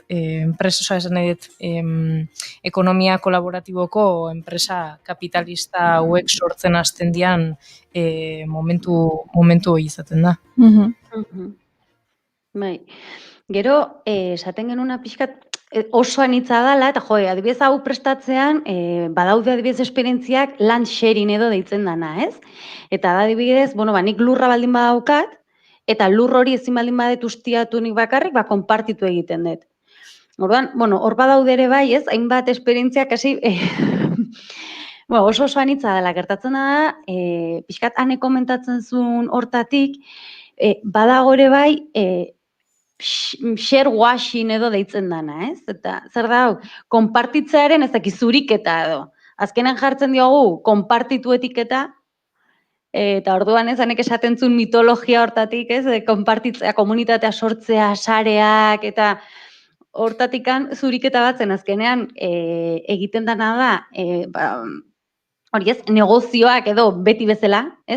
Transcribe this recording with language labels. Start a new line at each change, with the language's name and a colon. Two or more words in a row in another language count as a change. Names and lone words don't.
Basque: Enpresa, esan nahi dut, ekonomia kolaboratiboko enpresa kapitalista hauek sortzen hasten dian momentu hori izaten da. Bai. Gero, esaten genuna pixkat oso anitza dela, eta adibidez hau prestatzean, badaude adibidez esperientziak
English: land sharing
Basque: edo deitzen dana, ez? Eta da adibidez, nik lurra baldin badaukat, eta lur hori ezin baldin badet ustiatu nik bakarrik, konpartitu egiten dut. Orduan, bueno, hor badaude ere bai, ez, hainbat esperientziak hasi, bueno, oso anitza dela, gertatzen da, pixkat ane komentatzen zuen hortatik, badago ere bai,
English: share washing
Basque: edo deitzen dana, ez? Eta zer da hau, konpartitzearen ez dakiz zuriketa edo. Azkenan jartzen diogu konpartitu etiketa, eta orduan ez, hanek esaten zuen mitologia hortatik, ez? Konpartitzea, komunitatea sortzea, sareak, eta hortatikan zuriketa batzen azkenean egiten dana da, hori ez, negozioak edo beti bezala, ez?